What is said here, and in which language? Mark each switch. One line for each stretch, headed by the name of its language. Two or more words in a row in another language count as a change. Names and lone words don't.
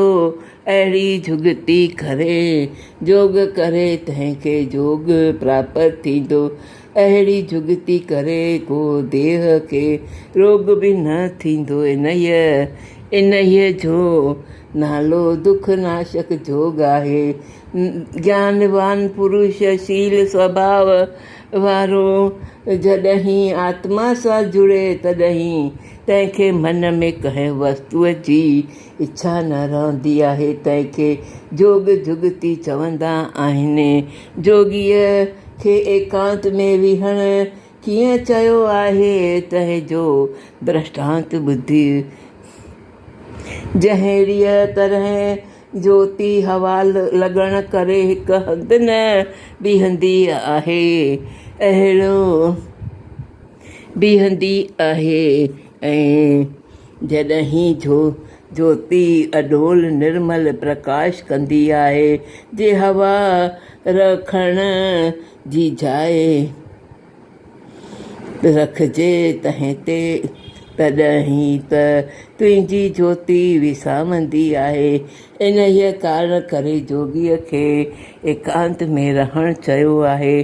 Sindhi: अहिड़ी जुगती करे जोग करे तंहिंखे जोग प्राप्त थींदो। अहिड़ी जुगती करे को देह खे रोग बि न थींदो। इन्हीअ जो नालो दुख नाशक जोग आहे। ज्ञानवान पुरुष शील स्वभाव वारो जॾहिं आत्मा सां जुड़े तॾहिं तंहिंखे मन में कंहिं वस्तुअ जी इच्छा न रहंदी आहे। तंहिंखे जोग जुगती चवंदा आहिनि। जोगीअ खे एकांत में विहण कीअं चयो आहे तंहिंजो दृष्टांत ॿुधी। जहिड़ीअ तरह ज्योति हवा लॻण करे हिकु हंधि न बीहंदी आहे, अहिड़ो बीहंदी आहे। ऐं जॾहिं ज्योति अडोल निर्मल प्रकाश कंदी आहे, जे हवा रखण जी जाइ रखिजे तंहिं ते, तॾहिं त तुंहिंजी ज्योति विसामंदी आहे। इन ई कारण करे जोगीअ खे एकांत में रहणु चयो आहे।